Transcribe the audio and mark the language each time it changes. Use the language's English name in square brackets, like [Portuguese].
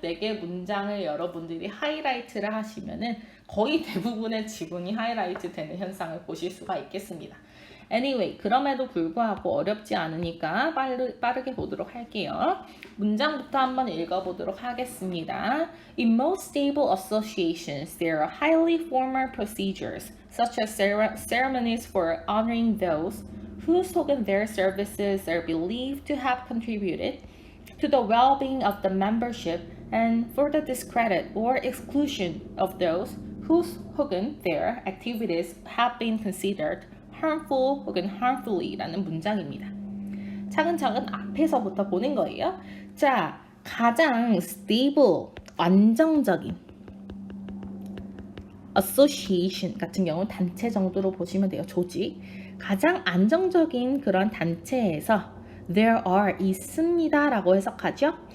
[Korean] 4개 문장을 여러분들이 하이라이트를 하시면은 거의 대부분의 지문이 하이라이트 되는 현상을 보실 수가 있겠습니다. Anyway, 그럼에도 불구하고 어렵지 않으니까 빠르게 보도록 할게요. 문장부터 한번 읽어보도록 하겠습니다. [English] In most stable associations, there are highly formal procedures, such as ceremonies for honoring those whose [Korean] 혹은 [English] their services are believed to have contributed to the well-being of the membership and for the discredit or exclusion of those whose 혹은 their activities have been considered harmful 혹은 harmfully [Korean] 라는 문장입니다. 차근차근 앞에서부터 보는 거예요. 자, 가장 stable, 안정적인 association 같은 경우는 단체 정도로 보시면 돼요. 조직. 가장 안정적인 그런 단체에서 there are 있습니다 라고 해석하죠.